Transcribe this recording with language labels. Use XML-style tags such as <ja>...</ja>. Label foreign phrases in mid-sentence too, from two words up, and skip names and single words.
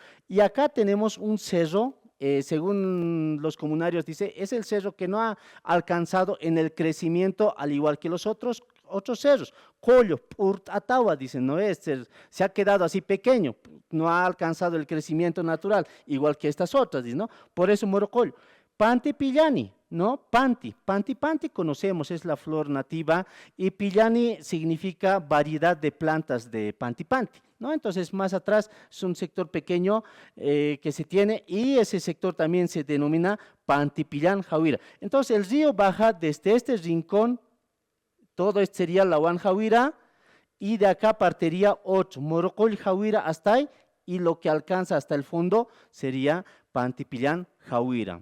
<es>Y acá tenemos un cerro, según los comunarios dice, es el cerro que no ha alcanzado en el crecimiento al igual que los otros cerros. Collo, Atawa, dicen, no es, se ha quedado así pequeño, no ha alcanzado el crecimiento natural, igual que estas otras, ¿no? Por eso Morocollo. Panti Pillani, ¿no? Panti conocemos, es la flor nativa, y Pillani significa variedad de plantas de Panti, ¿no? Entonces, más atrás es un sector pequeño que se tiene, y ese sector también se denomina Pantipillán Jawira. Entonces, el río baja desde este rincón, todo esto sería Lawan Jawira, y de acá partiría otro, Morocol Jawira hasta ahí, y lo que alcanza hasta el fondo sería Pantipillán Jawira.</es>